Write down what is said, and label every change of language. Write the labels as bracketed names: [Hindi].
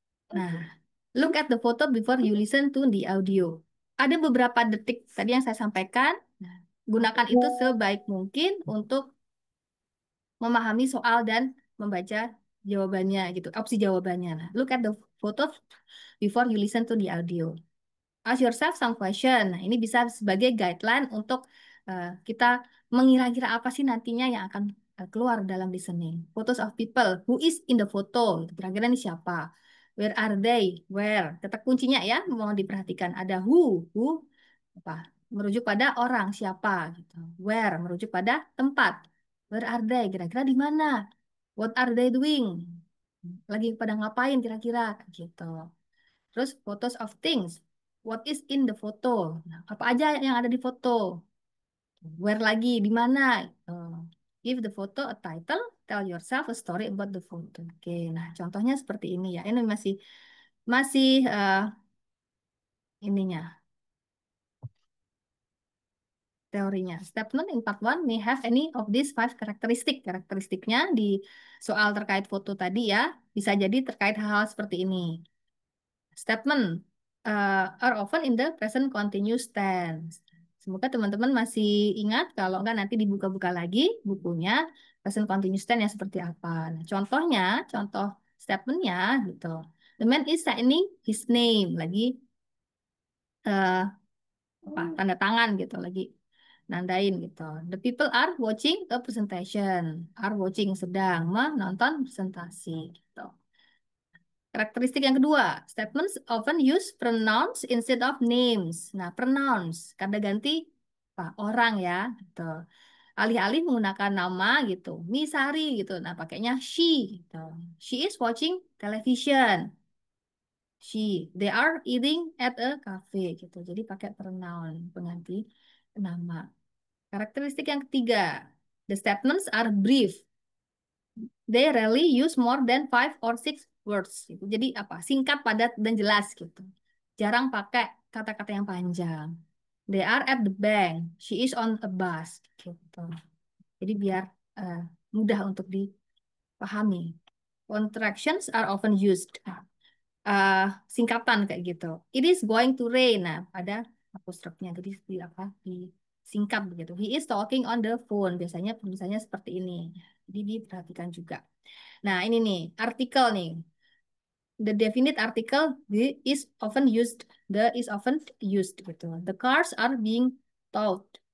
[English] Nah, look at the photo before you listen to the audio. [Indonesian] Ada beberapa detik tadi yang saya sampaikan. Nah, gunakan itu sebaik mungkin untuk memahami soal dan membaca jawabannya gitu, opsi jawabannya. [English] Nah, look at the photo before you listen to the audio. Ask yourself some question. [Indonesian] Nah, ini bisa sebagai guideline untuk kita mengira-kira apa sih nantinya yang akan keluar dalam listening. [English] Photos of people. Who is in the photo? [Indonesian] Kira-kira ini siapa? [English] Where are they? Where? [Indonesian] Kata kuncinya ya, mau diperhatikan. Ada who. Who apa? Merujuk pada orang, siapa. Gitu. Where? Merujuk pada tempat. [English] Where are they? [Indonesian] Kira-kira di mana? [English] What are they doing? [Indonesian] Lagi pada ngapain kira-kira? Gitu. Terus photos of things. [English] What is in the photo? [Indonesian] Nah, apa aja yang ada di foto? [English] Where lagi? [Indonesian] Di mana? [English] Give the photo a title. Tell yourself a story about the photo. [Indonesian] Oke, nah contohnya seperti ini ya. Ini masih ininya teorinya. [English] Statement in part 1 may have any of these 5 characteristic. [Indonesian] Karakteristiknya di soal terkait foto tadi ya, bisa jadi terkait hal-hal seperti ini. [English] Statement are often in the present continuous tense. [Indonesian] Semoga teman-teman masih ingat, kalau enggak nanti dibuka-buka lagi bukunya present continuous tense yang seperti apa. Nah, contohnya, contoh statementnya gitu. [English] The man is signing his name, [Indonesian] lagi tanda tangan gitu, lagi nandain gitu. [English] The people are watching a presentation, are watching [Indonesian] sedang menonton presentasi gitu. Karakteristik yang kedua, [English] statements often use pronouns instead of names. [Indonesian] Nah, pronouns, kata ganti orang ya, gitu. Alih-alih menggunakan nama gitu, Misari gitu. Nah, pakainya she gitu. [English] She is watching television. They are eating at a cafe gitu. [Indonesian] Jadi pakai pronoun pengganti nama. Karakteristik yang ketiga, [English] the statements are brief. They rarely use more than 5 or 6 words. [Indonesian] Gitu. Jadi apa? Singkat, padat, dan jelas gitu. Jarang pakai kata-kata yang panjang. [English] They are at the bank. She is on a bus. Gitu. [Indonesian] Jadi biar mudah untuk dipahami. [English] Contractions are often used. [Indonesian] Singkatan kayak gitu. [English] It is going to rain. [Indonesian] Nah, ada apostrofnya. Jadi disingkat begitu. [English] He is talking on the phone. [Indonesian] Biasanya penulisannya seperti ini. Jadi diperhatikan juga. Nah, ini nih, artikel nih. [English] The definite article is often used. The is often used gitu. The cars are being towed.